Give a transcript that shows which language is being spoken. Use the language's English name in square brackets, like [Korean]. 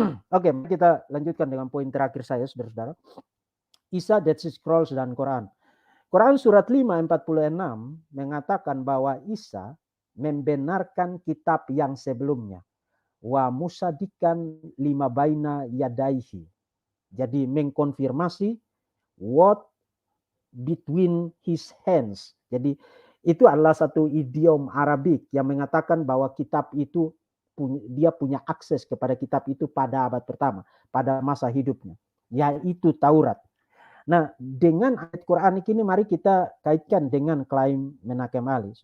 [Indonesian] Oke, kita lanjutkan dengan poin terakhir saya, saudara-saudara. Isa, Dead Sea Scrolls, dan Quran. Quran surat 5:46 mengatakan bahwa Isa membenarkan kitab yang sebelumnya. [Arabic] Wa musadikan lima baina yadaihi. [Indonesian] Jadi mengkonfirmasi [English] what between his hands. [Indonesian] Jadi itu adalah satu idiom Arabik yang mengatakan bahwa kitab itu dia punya akses kepada kitab itu pada abad pertama, pada masa hidupnya, yaitu Taurat. Nah, dengan ayat Quran ini mari kita kaitkan dengan klaim Menachem Ali.